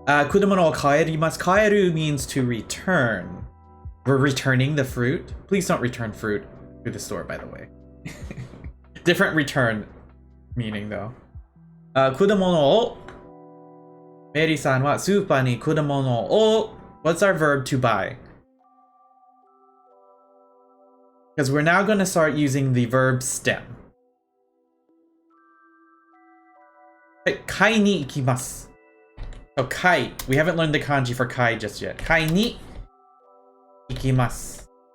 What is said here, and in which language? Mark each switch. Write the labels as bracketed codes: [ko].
[ja] 果物を帰ります。 [en] 帰る means to return. We're returning the fruit. Please don't return fruit to the store, by the way. Different return meaning though. [ja] 果物をメリーさんはスーパーに果物を [en] What's our verb to buy? Because we're now going to start using the verb stem. [ja] 買いに行きます。So 買い. [en] We haven't learned the kanji for 買い just yet. [ja] 買いに行きます.